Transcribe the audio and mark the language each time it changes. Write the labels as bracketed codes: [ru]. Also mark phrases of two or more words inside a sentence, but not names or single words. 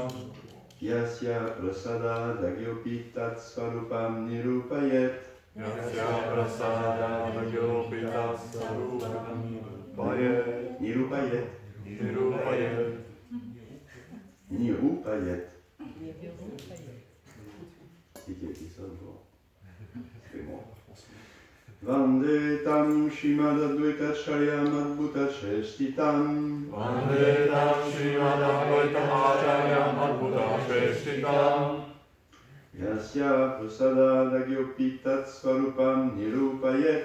[sa] यस्य प्रसाद दग्योपि तत् स्वरूपम् निरूपयेत्. यस्य प्रसाद दग्योपि तत्सरूपम् निरूपयेत्. Nirupayet. Nirupayet. Nirupayet. [fr] C'est qui a écrit ça, bon. C'est bon. [sa] वन्दे तं श्रीमद् अद्वैत चार्यम् अद्भुत चेष्टितम्. वन्दे तं श्रीमद् अद्वैत चार्यम् अद्भुत चेष्टितम्. यस्य प्रसाद दग्योपि तत् स्वरूपम् निरूपयेत्.